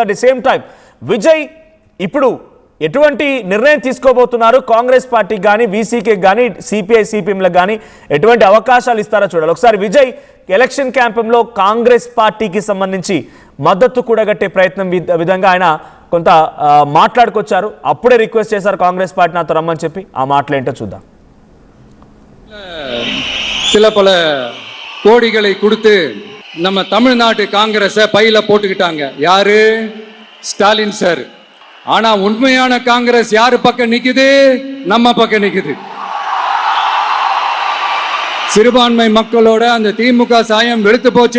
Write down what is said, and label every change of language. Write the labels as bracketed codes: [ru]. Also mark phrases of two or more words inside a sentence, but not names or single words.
[en] at the same time [te] విజయ్ ఇప్పుడు ఎటువంటి నిర్ణయం తీసుకోబోతున్నారు, కాంగ్రెస్ పార్టీకి కానీ వీసీకి కానీ సిపిఐ సిపిఎంలకు కానీ ఎటువంటి అవకాశాలు ఇస్తారో చూడాలి. ఒకసారి విజయ్ [en] election campaignలో [te] కాంగ్రెస్ పార్టీకి సంబంధించి మద్దతు కూడగట్టే ప్రయత్నం విధంగా ఆయన కొంత మాట్లాడుకొచ్చారు. అప్పుడే రిక్వెస్ట్ చేశారు కాంగ్రెస్ పార్టీ నాతో రమ్మని చెప్పి. ఆ మాటలు ఏంటో చూద్దాం. [ta] சில பல கோடிகளை கொடுத்து நம்ம தமிழ்நாட்டு காங்கிரஸை பையில போட்டுக்கிட்டாங்க. யாரு? ஸ்டாலின் சார். ஆனா உண்மையான காங்கிரஸ் யாரு பக்கம் நிக்குது? நம்ம பக்கம் நிக்குது. சிறுபான்மை மக்களோட அந்த திமுக சாயம் வெளுத்து போச்சு.